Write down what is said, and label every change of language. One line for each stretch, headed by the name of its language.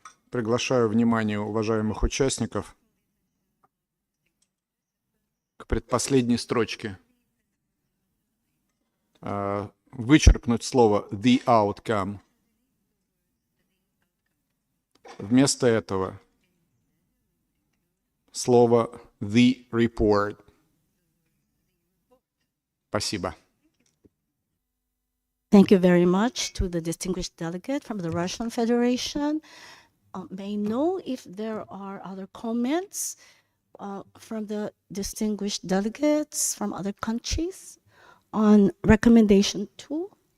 Russian: Приглашаю внимание уважаемых участников к предпоследней строчке. Вычеркнуть слово «the outcome». Вместо этого слово «the report». Спасибо.
English: Thank you very much to the distinguished delegate from the Russian Federation. May I know if there are other comments from the distinguished delegates from other countries on recommendation 2?